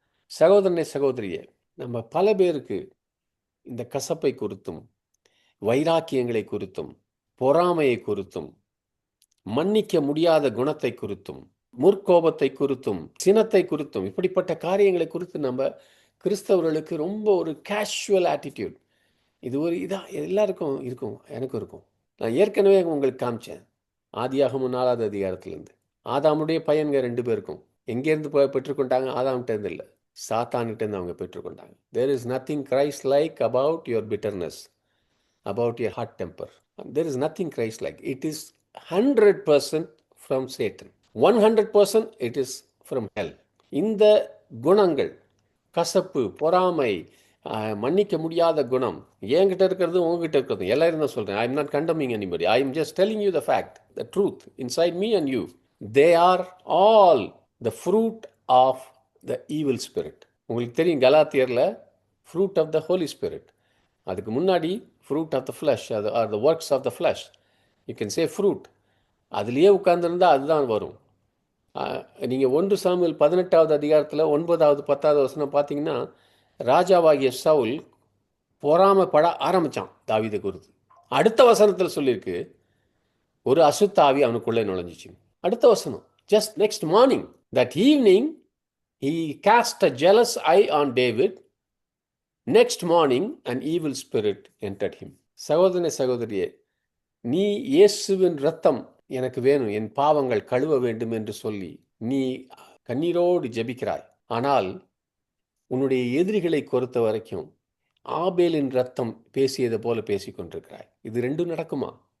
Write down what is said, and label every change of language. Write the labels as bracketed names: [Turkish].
[Tamil] சகோதரனே சகோதரியே, நம்ம பல பேருக்கு இந்த கசப்பை குறித்தும் வைராக்கியங்களை குறித்தும் பொறாமையை குறித்தும் மன்னிக்க முடியாத குணத்தை குறித்தும் முற்கோபத்தை குறித்தும் சினத்தை குறித்தும் இப்படிப்பட்ட காரியங்களை குறித்து நம்ம கிறிஸ்தவர்களுக்கு ரொம்ப ஒரு கேஷுவல் ஆட்டிடியூட். இது ஒரு இதாக எல்லாருக்கும் இருக்கும், எனக்கும் இருக்கும். நான் ஏற்கனவே உங்களுக்கு காமிச்சேன். ஆதியாகமம் 4வது அதிகாரத்திலேருந்து ஆதாமுடைய பையன்க 2 பேருக்கும் எங்கேருந்து பெற்றுக்கொண்டாங்க? ஆதாம்கிட்டேருந்து இல்லை, சாத்தான்கிட்டேருந்து அவங்க பெற்றுக்கொண்டாங்க. [English] There is nothing Christ-like about your bitterness, about your hot temper. There is nothing Christ-like. It is 100% from Satan. 100% it is from hell. [Tamil] இந்த குணங்கள், கசப்பு, பொறாமை, மன்னிக்க முடியாத குணம் என்கிட்ட இருக்கிறது உங்ககிட்ட இருக்கிறது எல்லாரும் தான் சொல்கிறேன். [English] I am not condemning anybody. I am just telling you the fact, the truth inside me and you. They are all the fruit of the evil spirit. [Tamil] உங்களுக்கு தெரியும் கலாத்தியரில் [English] fruit of the Holy Spirit. [Tamil] அதுக்கு முன்னாடி [English] fruit of the flesh, அது are the works of the flesh. You can say fruit. [Tamil] அதுலேயே உட்கார்ந்துருந்தால் அதுதான் வரும். நீங்கள் 1 Samuel 18வது அதிகாரத்தில் 9வது 10வது வசனம் பார்த்தீங்கன்னா, ராஜாவாகிய சவுல் பொறாமைப்பட ஆரம்பித்தான் தாவீதை குறித்து. அடுத்த வசனத்தில் சொல்லியிருக்கு, ஒரு அசுத்தாவி அவனுக்குள்ளே நுழைஞ்சிச்சு. அடுத்த வசனம், [English] just next morning, that evening he cast a jealous eye on David next morning an evil spirit entered him. [Tamil] சகோதரனே, சகோதரியே, நீ இயேசுவின் ரத்தம் எனக்கு வேணும், என் பாவங்கள் கழுவ வேண்டும் என்று சொல்லி நீ கண்ணீரோடு ஜெபிக்கிறாய். ஆனால் உன்னுடைய எதிரிகளை பொறுத்த வரைக்கும் ஆபேலின் ரத்தம் பேசியது போல பேசிக் கொண்டிருக்கிறாய். இது ரெண்டும் நடக்குமா?